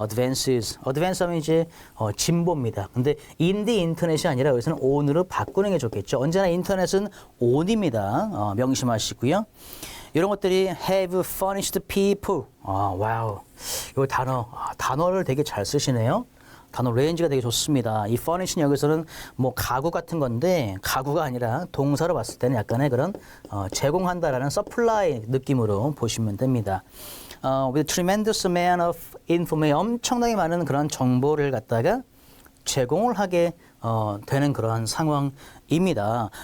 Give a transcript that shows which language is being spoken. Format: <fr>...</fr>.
<ko>advances 하면 이제 진보입니다. 근데</ko> <en>in the internet</en> <ko>이 아니라 여기서는 on으로 바꾸는 게 좋겠죠. 언제나 인터넷은 on입니다. 명심하시고요. 이런 것들이</ko> <en>have furnished people.</en> <ko>와우. 이 단어를 되게 잘 쓰시네요. 단어 레인지가 되게 좋습니다. 이 furnish는 여기서는 뭐 가구 같은 건데 가구가 아니라 동사로 봤을 때는 약간의 그런 제공한다라는 supply 느낌으로 보시면 됩니다.</ko> <en>with tremendous amount of information,</en> <ko>엄청나게 많은 그런 정보를 갖다가 제공을 하게 되는 그러한 상황입니다.</ko>